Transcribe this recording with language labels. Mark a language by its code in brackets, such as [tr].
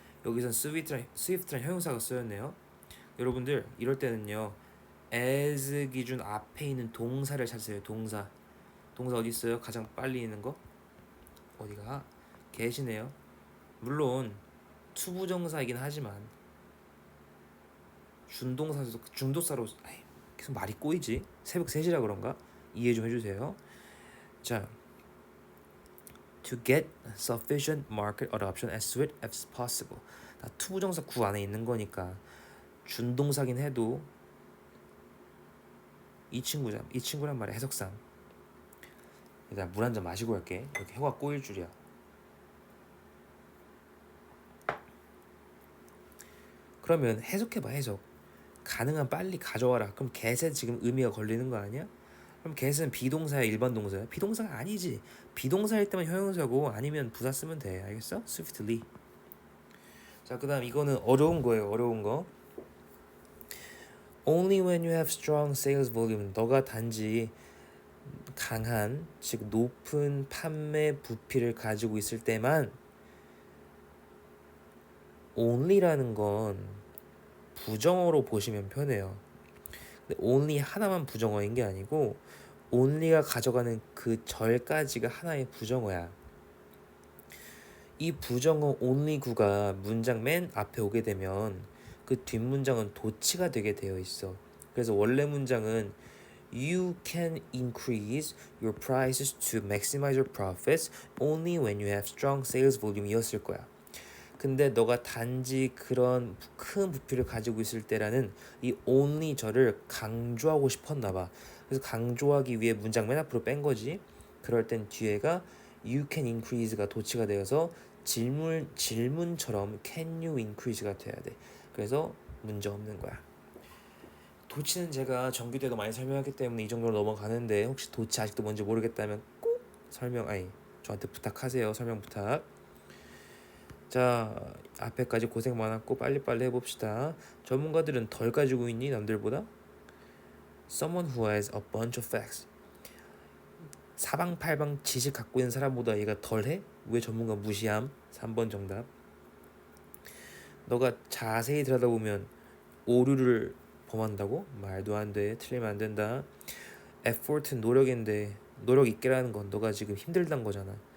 [ko] 여기선 swift란 형용사가 쓰였네요. 여러분들 이럴 때는요, as 기준 앞에 있는 동사를 찾으세요. 동사 어디 있어요? 가장 빨리 있는 거? 어디가? 계시네요. 물론 투부정사이긴 하지만 준동사로 계속 말이 꼬이지. 새벽 3시라 그런가? 이해 좀 해주세요. [en] 자, to get sufficient market adoption as soon as possible. [ko] 다 투부정사 구 안에 있는 거니까 준동사긴 해도 이 친구란 말의 해석상. 일단 물 한 잔 마시고 할게. 이렇게 혀가 꼬일 줄이야. 그러면 해석해봐. 해석. 가능한 빨리 가져와라. 그럼 get에 지금 의미가 걸리는 거 아니야? 그럼 get은 비동사야 일반 동사야? 비동사가 아니지. 비동사일 때만 형용사고 아니면 부사 쓰면 돼. 알겠어? swiftly. 자, 그 다음 이거는 어려운 거예요. 어려운 거. [en] Only when you have strong sales volume. [ko] 너가 단지 강한, 즉 높은 판매 부피를 가지고 있을 때만. only라는 건 부정어로 보시면 편해요. 근데 only 하나만 부정어인 게 아니고 only가 가져가는 그 절까지가 하나의 부정어야. 이 부정어 only 구가 문장 맨 앞에 오게 되면 그 뒷문장은 도치가 되게 되어 있어. 그래서 원래 문장은 [en] You can increase your prices to maximize your profits only when you have strong sales volume [ko] 이었을 거야. 근데 너가 단지 그런 큰 부피를 가지고 있을 때라는 이 only 절을 강조하고 싶었나 봐. 그래서 강조하기 위해 문장 맨 앞으로 뺀 거지. 그럴 땐 뒤에가 [en] you can increase [ko] 가 도치가 되어서 질문처럼 [en] can you increase [ko] 가 돼야 돼. 그래서 문제 없는 거야. 도치는 제가 정규 때도 많이 설명했기 때문에 이 정도로 넘어가는데 혹시 도치 아직도 뭔지 모르겠다면 꼭 저한테 부탁하세요. 설명 부탁. 자, 앞에까지 고생 많았고 빨리빨리 해봅시다. 전문가들은 덜 가지고 있니 남들보다? [en] Someone who has a bunch of facts. [ko] 사방팔방 지식 갖고 있는 사람보다 얘가 덜해? 왜 전문가 무시함? 3번 정답. 너가 자세히 들여다보면 오류를 범한다고? 말도 안 돼. 틀리면 안 된다. effort는 노력인데 노력 있게라는 건 너가 지금 힘들단 거잖아.